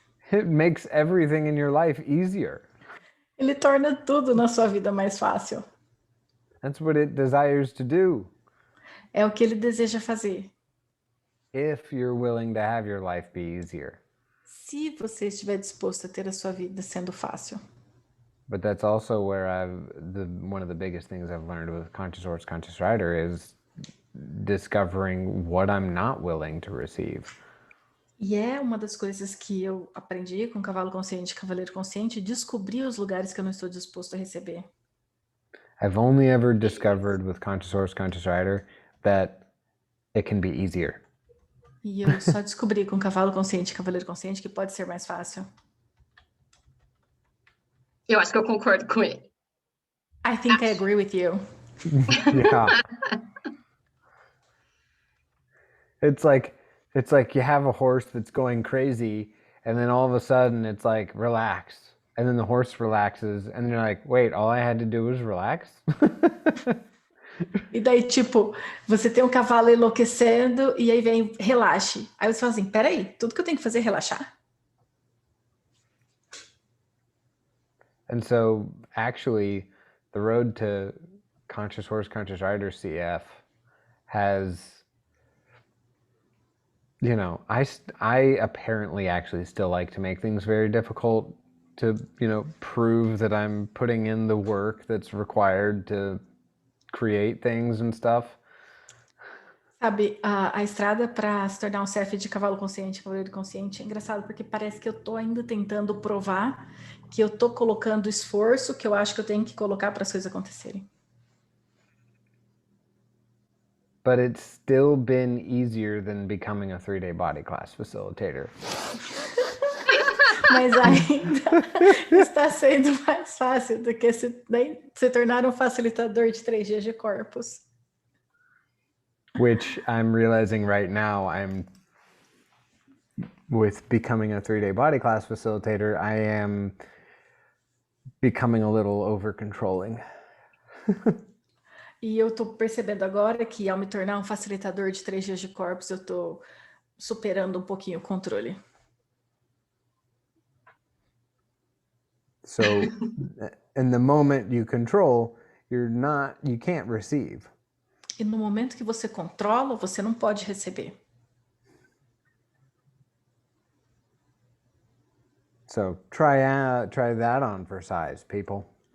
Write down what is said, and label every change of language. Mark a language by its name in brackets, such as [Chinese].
[English] It makes everything in your life easier. [Portuguese] Ele torna tudo na sua vida mais fácil. [English] That's what it desires to do. [Portuguese] É o que ele deseja fazer. [English] If you're willing to have your life be easier. [Portuguese] Se você estiver disposto a ter a sua vida sendo fácil. [English] But that's also where one of the biggest things I've learned with Conscious Horse, Conscious Rider is discovering what I'm not willing to receive. [Portuguese] E é uma das coisas que eu aprendi com Cavalo Consciente, Cavaleiro Consciente, descobrir os lugares que eu não estou disposto a receber. [English] I've only ever discovered with Conscious Horse, Conscious Rider that it can be easier. [Portuguese] E eu só descobri com Cavalo Consciente, Cavaleiro Consciente que pode ser mais fácil. Eu acho que eu concordo com ele. [English] I think I agree with you. Yeah. It's like you have a horse that's going crazy, and then all of a sudden it's like, relax. And then the horse relaxes, and you're like, wait, all I had to do was relax? [Portuguese] E daí, tipo, você tem um cavalo enlouquecendo e aí vem, relaxe. Aí você fala assim, peraí, tudo que eu tenho que fazer é relaxar? [English] And so, actually, the road to Conscious Horse, Conscious Rider CF has, you know, I apparently actually still like to make things very difficult to, you know, prove that I'm putting in the work that's required to create things and stuff. [Portuguese] Sabe, a estrada para se tornar um CF de cavalo consciente, cavaleiro consciente, é engraçado porque parece que eu tô ainda tentando provar que eu tô colocando esforço que eu acho que eu tenho que colocar para as coisas acontecerem. [English] But it's still been easier than becoming a 3-day body class facilitator. [Portuguese] Mas ainda está sendo mais fácil do que se tornar um facilitador de 3 dias de corpos. [English] Which I'm realizing right now, with becoming a 3-day body class facilitator, I am becoming a little over-controlling. [Portuguese] E eu tô percebendo agora que ao me tornar um facilitador de 3 dias de corpos, eu tô superando um pouquinho o controle. [English] So, in the moment you control, you can't receive. [Portuguese] E no momento que você controla, você não pode receber. [English] So try that on for size, people.